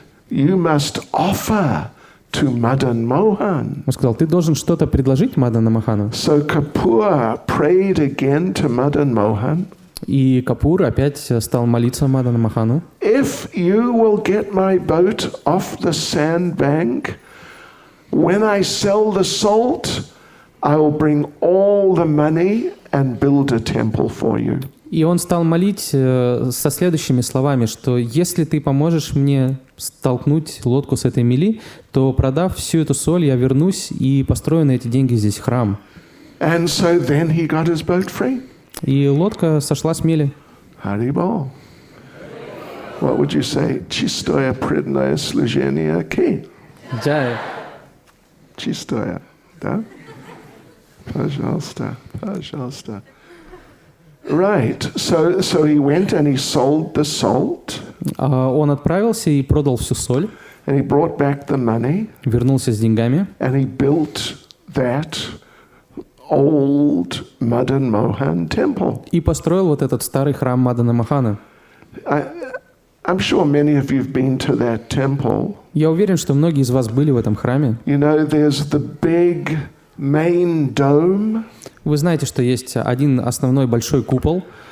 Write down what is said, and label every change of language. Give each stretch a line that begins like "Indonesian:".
English: You must offer to Madan Mohan.
Russian: Он сказал, ты должен что-то предложить Мадана Мохану.
English: So Kapoor prayed again to Madan Mohan.
Russian: И Капур опять стал молиться Мадана Мохану.
English: If you will get my boat off the sandbank, when I sell the salt, I will bring all the money and build a temple for you.
Russian: И он стал молить со следующими словами, что если ты поможешь мне столкнуть лодку с этой мели, то, продав всю эту соль, я вернусь и построю на эти деньги здесь храм.
English: And so then he got his boat free.
Russian: И лодка сошла с мели.
English: Haribol. What would you say?
Russian: Чистое преданное служение Ки. Джай. Чистое, да? Пожалуйста, пожалуйста.
English: Right. So he went and he sold the salt.
Russian: Он отправился и продал всю соль.
English: And he brought back the money.
Russian: Вернулся с деньгами.
English: And he built that old Madan Mohan temple.
Russian: И построил вот этот старый храм Мадана Мохана.
English: I'm sure many of you've been to that temple.
Russian: Я уверен, что многие из вас были в этом храме.
English: You know, there's the big main dome.
Russian: Вы знаете, что есть один основной большой купол.